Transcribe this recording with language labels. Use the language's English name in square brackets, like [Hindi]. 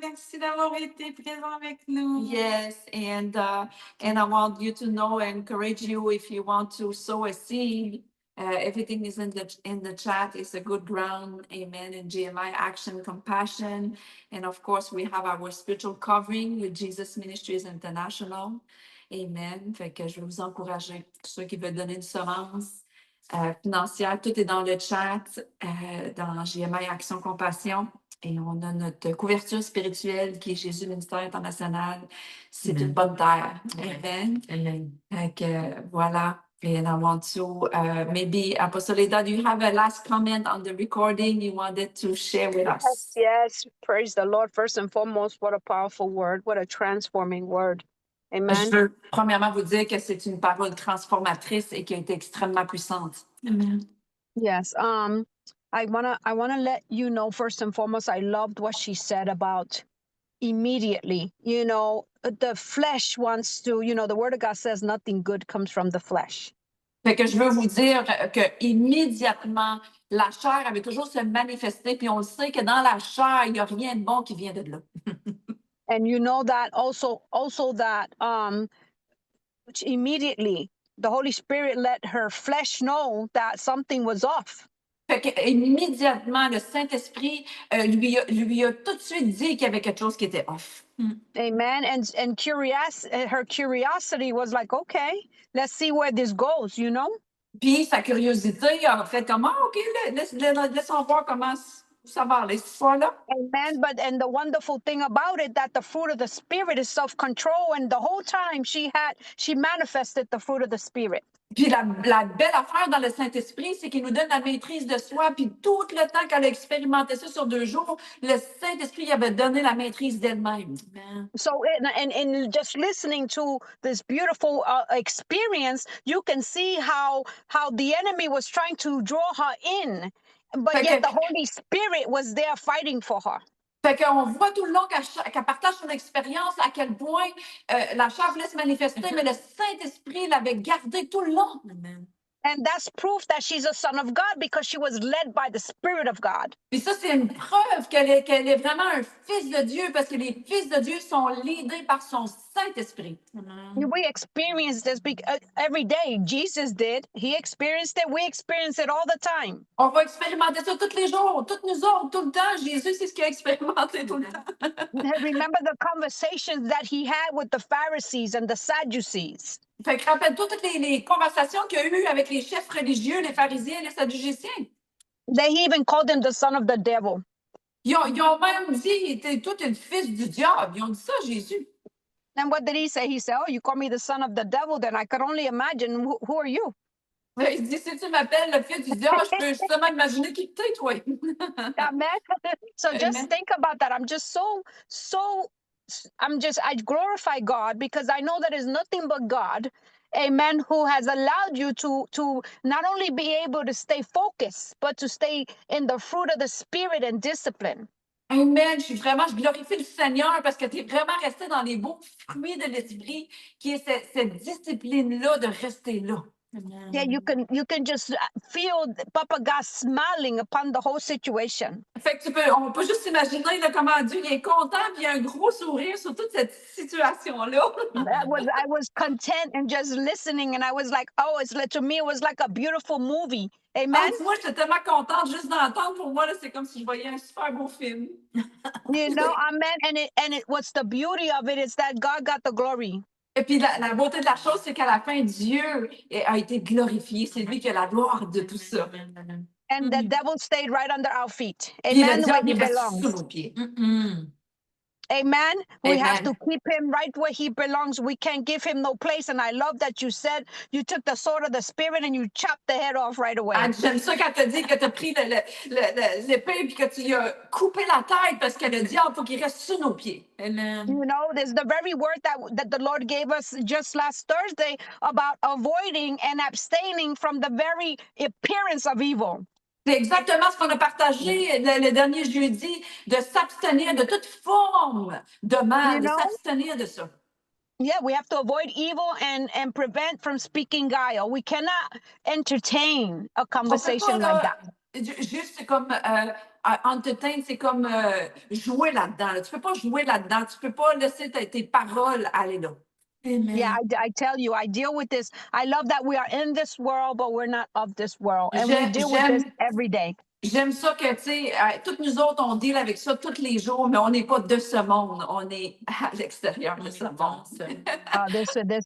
[French] Merci d'avoir été présent avec nous. [English] Yes, and I want you to know and encourage you if you want to sow a seed. Everything is in the chat. It's a good ground. Amen. And GMI Action Compassion. And of course, we have our spiritual covering with Jesus Ministries International. Amen. [French] Fait que je vais vous encourager, ceux qui veulent donner une semence financière. Tout est dans le chat, dans GMI Action Compassion. Et on a notre couverture spirituelle qui est Jésus Ministère International. C'est [English] Amen. [French] une bonne terre. [English] Amen. Amen. Amen. [French] Fait que voilà. [English] And I want to maybe Apostle Leda, do you have a last comment on the recording you wanted to share with us? Yes, praise the Lord. First and foremost, what a powerful word, what a transforming word. [French] Je [English] Amen. [French] veux premièrement vous dire que c'est une parole transformatrice et qui a été extrêmement puissante. [English] Amen. Yes. I wanna let you know, first and foremost, I loved what she said about immediately. You know, the flesh wants to, you know, the word of God says nothing good comes from the flesh. [French] Fait que je veux vous dire que immédiatement, la chair avait toujours se manifester, puis on le sait que dans la chair, il n'y a rien de bon qui vient de là. [English] And you know that also that which immediately the Holy Spirit let her flesh know that something was off. [French] Fait que immédiatement, le Saint-Esprit lui a tout de suite dit qu'il y avait quelque chose qui était off. [English] Amen. And her curiosity was like, okay, let's see where this goes, you know? [French] Puis sa curiosité a fait comme, ah, OK, laissons voir comment ça va aller cette fois-là. [English] Amen. But and the wonderful thing about it that the fruit of the spirit is self-control, and the whole time she manifested the fruit of the spirit. [French] Puis la belle affaire dans le Saint-Esprit, c'est qu'il nous donne la maîtrise de soi. Puis tout le temps qu'elle a expérimenté ça sur 2 jours, le Saint-Esprit avait donné la maîtrise d'elle-même. [English] Amen. So and just listening to this beautiful experience, you can see how the enemy was trying to draw her in, but [French] Fait [English] yet [French] que- [English] the Holy Spirit was there fighting for her. [French] Fait qu'on voit tout le long qu'elle partage son expérience, à quel point la chair voulait se manifester, mais le Saint-Esprit l'avait gardé tout le long. [English] Amen. And that's proof that she's a son of God because she was led by the Spirit of God. [French] Puis ça, c'est une preuve qu'elle est vraiment un fils de Dieu, parce que les fils de Dieu sont guidés par son Saint-Esprit. [English] Amen. We experience this every day. Jesus did. He experienced it. We experience it all the time. [French] On va expérimenter ça tous les jours, toutes nous autres, tout le temps. Jésus, c'est ce qu'il a expérimenté tout le temps. [English] Remember the conversations that he had with the Pharisees and the Sadducees. [French] Fait que rappelle-toi toutes les conversations qu'il y a eues avec les chefs religieux, les pharisiens, les sadducéens. [English] They even called him the son of the devil. [French] Ils ont même dit, t'es tout le fils du diable. Ils ont dit ça à Jésus. [English] And what did he say? He said, "Oh, you call me the son of the devil? Then I could only imagine who are you?" [French] Il dit, si tu m'appelles le fils du diable, je peux justement imaginer qui t'es, toi. [English] Amen. So just Amen. think about that. I glorify God because I know that is nothing but God, amen, who has allowed you to not only be able to stay focused, but to stay in the fruit of the spirit and discipline. Amen. [French] Je glorifie le Seigneur parce que tu es vraiment resté dans les beaux fruits de l'esprit, qui est cette discipline-là de rester là. [English] Amen. Yeah, you can just feel Papa God smiling upon the whole situation. [French] Fait que on peut juste imaginer là, comment Dieu il est content, puis il y a un gros sourire sur toute cette situation-là. [English] I was content and just listening, and I was like, oh, to me it was like a beautiful movie. [French] Ah, [English] Amen. [French] tu vois, j'étais tellement contente juste d'entendre. Pour moi, là, c'est comme si je voyais un super beau film. [English] You know, amen. And it what's the beauty of it is that God got the glory. [French] Et puis la beauté de la chose, c'est qu'à la fin, Dieu a été glorifié. C'est lui qui a la gloire de tout ça. [English] Amen. And the devil stayed right under our feet. [French] Puis le [English] Amen. Where [French] diable, [English] he [French] il reste sous [English] belongs. [French] nos pieds. Mm-mm. [English] Amen. We have to Amen. keep him right where he belongs. We can't give him no place. And I love that you said you took the sword of the spirit and you chopped the head off right away. [French] Ah, j'aime ça quand tu as dit que tu as pris l'épée et que tu lui as coupé la tête parce que le diable, il faut qu'il reste sous nos pieds. [English] Amen. You know, there's the very word that the Lord gave us just last Thursday about avoiding and abstaining from the very appearance of evil. [French] C'est exactement ce qu'on a partagé le dernier jeudi, de s'abstenir de toute forme de mal, [English] You [French] de [English] know? [French] s'abstenir de ça. [English] Yeah, we have to avoid evil and prevent from speaking guile. We cannot entertain a [French] On peut pas, [English] conversation like [French] là, [English] that. [French] juste c'est comme entertain, c'est comme jouer là-dedans. Là. Tu peux pas jouer là-dedans. Tu peux pas laisser tes paroles aller là. [English] Amen. Yeah, I tell you, I deal with this. I love that we are in this world, but we're not of this world. And we deal with this every day. [French] J'aime ça que, tu sais, toutes nous autres, on deal avec ça tous les jours, mais on n'est pas de ce monde. On est à l'extérieur de ce monde.